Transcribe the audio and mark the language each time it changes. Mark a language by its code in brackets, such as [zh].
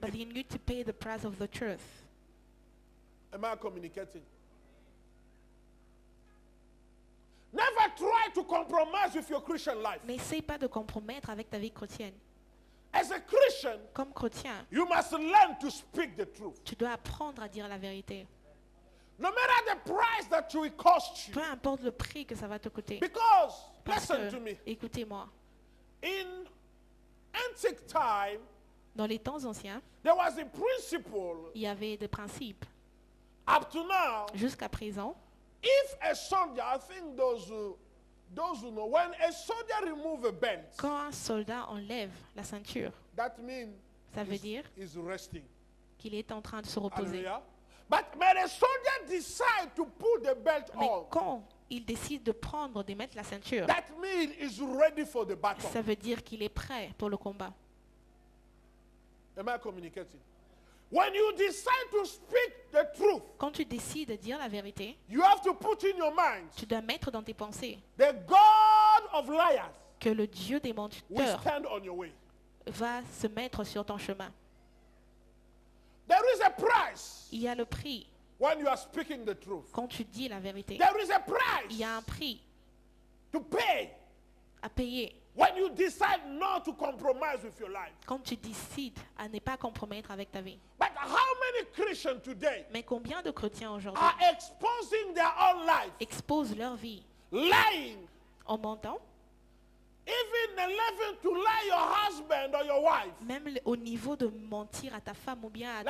[en] but you need to pay the price of the truth. Am I communicating? Never try to compromise with your Christian life. [fr] N'essaie pas de compromettre avec ta vie chrétienne. [en] As a Christian, [fr] Comme chrétien, [en] you must learn to speak the truth. [fr] tu dois apprendre à dire la vérité. [en] No matter the price that it will cost you. [fr] Peu importe le prix que ça va te coûter. [en] Because, [fr] Parce [en] listen [fr] que, [en] to me, [fr] écoutez-moi, [en] in antique time, [fr] dans les temps anciens, [en] there was a principle [fr] il y avait des principes. [en] up to now. [fr] Jusqu'à présent, [en] If a soldier, I think those who know, when a soldier remove a belt, [fr] quand un soldat enlève la ceinture, [en] that means [fr] ça veut dire [en] he's resting. [fr] qu'il est en train de se reposer. [en] Hallelujah. But when a soldier decide to put the belt [fr] Mais [en] on, [fr] quand il décide de prendre, de mettre la ceinture, [en] that means he's ready for the battle. [fr] ça veut dire qu'il est prêt pour le combat. [en] Am I communicating? When you decide to speak the truth, [fr] Quand tu décides de dire la vérité, [en] you have to put in your mind [fr] tu dois mettre dans tes pensées [en] the God of liars [fr] que le Dieu des [en] will [fr] menteurs [en] stand on your way. [fr] va se mettre sur ton chemin. [en] There is a price [fr] Il y a le prix [en] when you are speaking the truth. [fr] quand tu dis la vérité. [en] There is a [fr] Il y a un [en] price [fr] prix [en] to pay [fr] à payer [en] when you decide not to compromise with your life. [fr] quand tu décides à ne pas compromettre avec ta vie. [en] But how many Christians today [fr] Mais combien de chrétiens aujourd'hui [en] are exposing their own life, [fr] exposent leur vie [en] lying, [fr] en mentant, [en] even the level to lie your husband or your wife? [fr] même au niveau de mentir à ta femme ou bien à ton